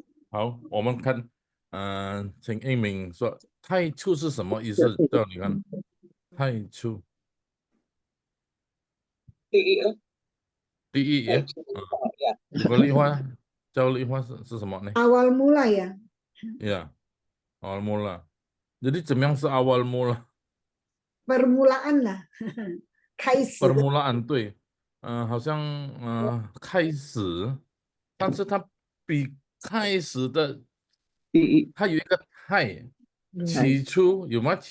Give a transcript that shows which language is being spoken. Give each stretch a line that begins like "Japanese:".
Chinese: 好，我们看，请英明说太初是什么意思？叫你看，太初。第一ya. 如果丽花，叫丽花是什么呢？
Indonesian: Awal mula ya. Ya, awal mula. Jadi
Chinese: 怎么样是
Indonesian: awal mula？ Permulaan lah.
Chinese: 开始。
Indonesian: permulaan
Chinese: 对，好像开始，但是它比开始的，它有一个太，起初有吗？